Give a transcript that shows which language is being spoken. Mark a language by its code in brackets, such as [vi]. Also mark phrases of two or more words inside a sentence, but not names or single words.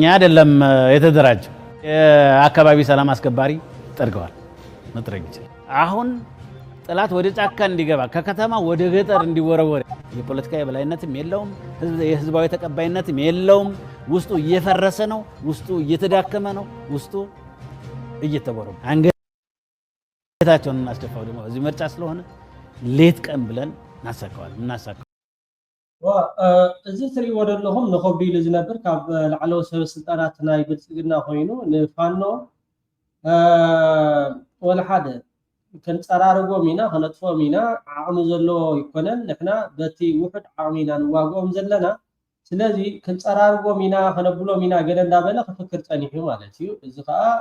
[am] አይደለም የተደራጀው። የአካባቢ ሰላም አስከባሪ ጠርገዋል መጥረግ ይችላል። አሁን ጠላት ወደ ጫካ እንዲገባ ከከተማ ወደ ገጠር እንዲወረወር የፖለቲካ የበላይነትም የለውም፣ የህዝባዊ ተቀባይነትም የለውም። ውስጡ እየፈረሰ ነው፣ ውስጡ እየተዳከመ ነው፣ ውስጡ እየተቦረቡ አንገታቸውን እናስደፋው። ደግሞ እዚህ ምርጫ ስለሆነ ሌት ቀን ብለን እናሳካዋለን። [ti] እዚ ትሪእዎ ዘለኹም ንከብዱ ኢሉ ዝነብር ካብ ላዕለዎት ሰበስልጣናት ናይ ብልፅግና ኮይኑ ንፋኖ ወላ ሓደ ክንፀራርጎም ኢና ክነጥፎም ኢና ዓቕሚ ዘለዎ ይኮነን። ንሕና በቲ ውሕድ ዓቕሚ ኢና ንዋግኦም ዘለና። ስለዚ ክንፀራርጎም ኢና ክነብሎም ኢና ገለ እንዳበለ ክፍክር ፀኒሑ ማለት እዩ። እዚ ከዓ